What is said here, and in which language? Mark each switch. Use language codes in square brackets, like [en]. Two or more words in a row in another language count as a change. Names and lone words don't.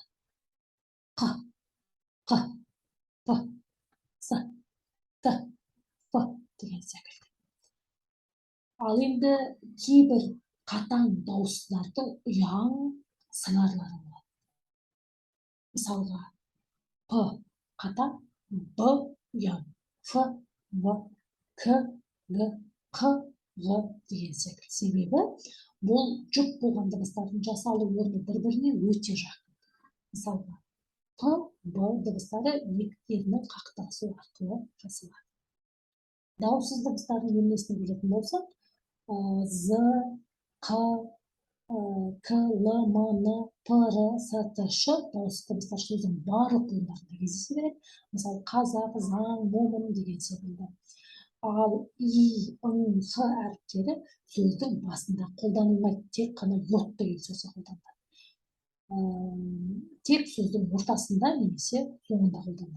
[kk] Қ, қ, п, с, т, ф деген секілді. Ал енді кейбір қатаң дауыссыздардың ұяң сыңарлары болады. Мысалға, п қатаң, б ұяң, ф, в, к, г, қ, ғ деген секілді. Себебі бұл жұп болған дыбыстардың жасалу орны бір-біріне өте жақын. Мысалға, п, б дыбыстары екілерінің қақтығысу арқылы жасалады. Дауыссыз дыбыстардың емлесіне келетін болсақ, з, қ, к, л, м, н, п, р, с, т, ш дауыссыз дыбыстар сөздің барлық буындарында кездесе береді. Мысалы, қазақ, заң, момын деген секілді. Ал и, ың, х әріптері сөздің басында қолданылмайды, тек қана йод деген сөзде қолданылады. Тек сөздің ортасында немесе соңында қолданылады.